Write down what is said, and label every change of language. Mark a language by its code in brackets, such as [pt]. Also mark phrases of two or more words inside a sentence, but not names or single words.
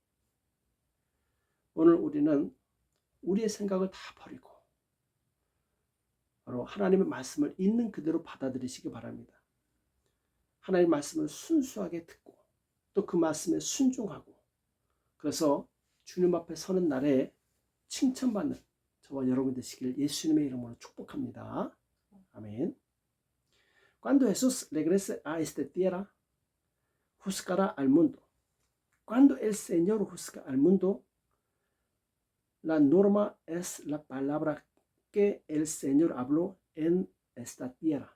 [ko] 오늘 우리는 우리의 생각을 다 버리고 바로 하나님의 말씀을 있는 그대로 받아들이시기 바랍니다. 하나님의 말씀을 순수하게 듣고 또 그 말씀에 순종하고 그래서 주님 앞에 서는 날에 칭찬받는 저와 여러분 되시길 예수님의 이름으로 축복합니다. [es] Amén. Cuando Jesús regrese a esta tierra, juzgará al mundo. Cuando el Señor juzga al mundo, la norma es la palabra que el Señor habló en esta tierra.